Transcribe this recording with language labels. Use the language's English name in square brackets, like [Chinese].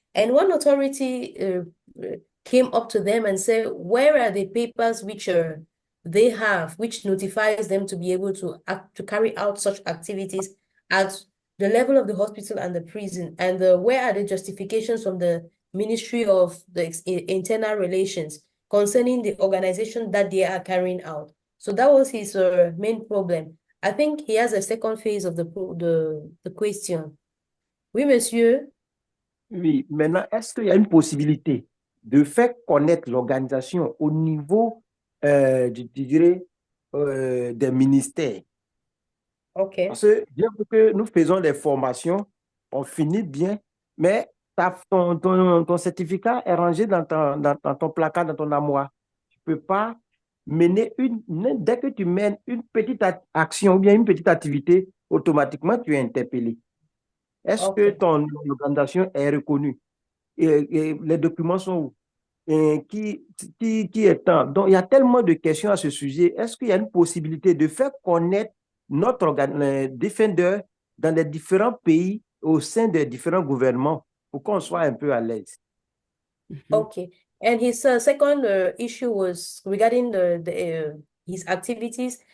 [English] And one authority came up to them and said, where are the papers which they have, which notifies them to be able to carry out such activities at the level of the hospital and the prison, and where are the justifications from the Ministry of the Internal Relations concerning the organization that they are carrying out? So that was his main problem. I think he has a second phase of the question. [French] Oui, monsieur. Oui, maintenant, est-ce qu'il y a une possibilité de faire connaître l'organisation au niveau, je dirais, des ministères? OK. Parce que bien que nous faisons des formations, on finit bien, mais ton certificat est rangé dans ton placard, dans ton armoire. Tu ne peux pas mener dès que tu mènes une petite action ou bien une petite activité, automatiquement tu es interpellé. Est-ce que ton organisation est reconnue? Et les documents sont où? Et qui est temps? Donc, il y a tellement de questions à ce sujet. Est-ce qu'il y a une possibilité de faire connaître notre Defender dans les différents pays, au sein des différents gouvernements, pour qu'on soit un peu à l'aise? [English] Okay. And his second issue was regarding his activities.